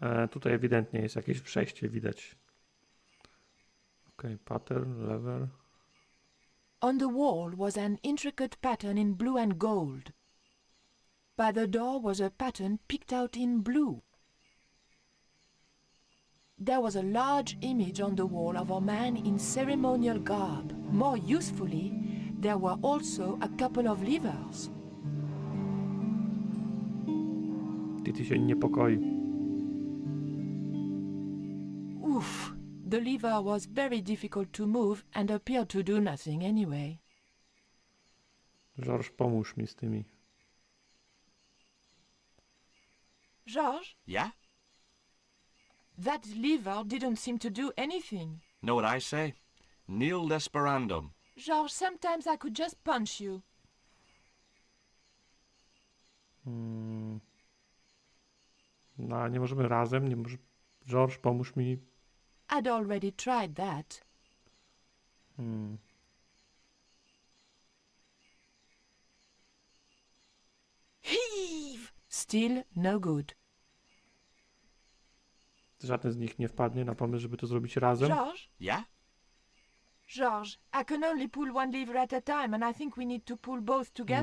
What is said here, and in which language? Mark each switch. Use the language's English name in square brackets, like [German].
[Polish] Tutaj ewidentnie jest jakieś przejście, widać. [English] Okej, pattern, lever. On the wall was an intricate pattern in blue and gold. By the door was a pattern picked out in blue. There was a large image on the wall of a man in ceremonial garb. More usefully, there were also a couple of levers. [Polish] Titi się niepokoi. Oof! [English] The lever was very difficult to move and appeared to do nothing anyway. [Polish] George, pomóż mi z tymi. [English] Georges, Yeah? that lever didn't seem to do anything. Know what I say? [Latin] Nil desperandum. [English] Georges, sometimes I could just punch you. [Polish] No, nie możemy razem, nie może... George, pomóż mi. [English] I'd already tried that. Heave! Still no good. [Polish] Żaden z nich nie wpadnie na pomysł, żeby to zrobić razem. [English] Georges? Yeah? Georges, I can only pull one lever at a time, and I think we need to pull both together.